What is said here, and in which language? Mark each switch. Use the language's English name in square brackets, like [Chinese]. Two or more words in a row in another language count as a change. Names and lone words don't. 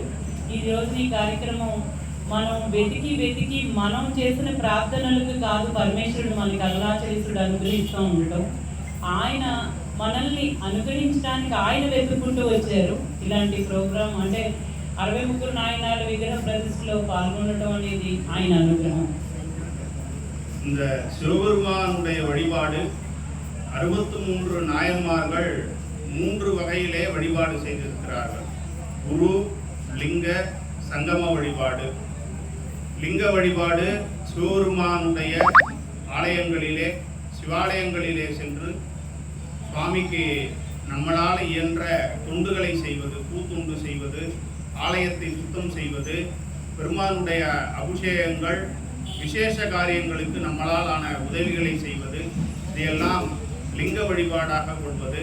[Telugu] ఈ రోజు ఈ కార్యక్రమం మనం వెతికి మనం చేసిన ప్రార్థనలకు కాదు పరమేశ్వరుడు మనకి అరుణాచలేశ్వరుడు అనుగ్రహిస్తూ ఉండటం, ఆయన మనల్ని అనుగ్రహించడానికి ఆయన వెతుక్కుంటూ వచ్చారు. ఇలాంటి ప్రోగ్రాం అంటే 63 నాయనాల విగ్రహ ప్రతిష్టలో పాల్గొనడం అనేది ఆయన అనుగ్రహం. [Tamil] இந்த சிவபெருமானுடைய வழிபாடு 63 நாயன்மார்கள் 3 வகையிலே வழிபாடு செய்திருக்கிறார்கள். குரு, லிங்க, சங்கம வழிபாடு. லிங்க வழிபாடு சிவபெருமானுடைய ஆலயங்களிலே சிவாலயங்களிலே சென்று சுவாமிக்கு நம்மளால் இயன்ற தொண்டுகளை செய்வது, பூத்துண்டு செய்வது, ஆலயத்தை சுத்தம் செய்வது, பெருமானுடைய அபிஷேகங்கள் விசேஷ காரியங்களுக்கு நம்மளால் ஆன உதவிகளை செய்வது, இதையெல்லாம் லிங்க வழிபாடாக கொள்வது.